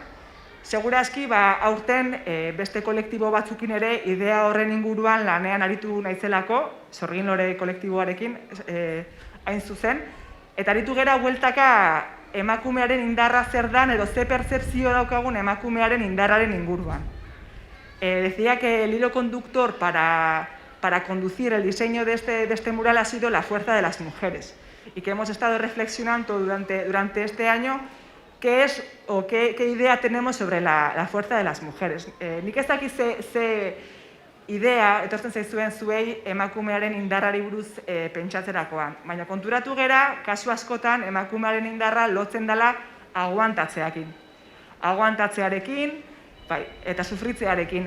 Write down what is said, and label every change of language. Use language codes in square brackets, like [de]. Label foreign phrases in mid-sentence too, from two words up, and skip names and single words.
[eu] Segurazki, aurten beste kolektibo batzukin ere idea horren inguruan lanean aritu naizelako, Sorgin Lore kolektiboarekin, hain zuzen, eta aritu gera bueltaka emakumearen indarra zer dan edo ze pertzepzio daukagun emakumearen indarraren inguruan. [es] Decía que el hilo conductor para conducir el diseño de este mural ha sido la fuerza de las mujeres y que hemos estado reflexionando durante este año qué es o qué idea tenemos sobre la fuerza de las mujeres. [eu] Nik ez dakit ze idea, etortzen zaizuen zuei emakumearen indarrari buruz pentsatzerakoan. Baina konturatu gera, kasu askotan emakumearen indarra lotzen dela aguantatzearekin. Aguantatzearekin, bai, eta sufritzearekin.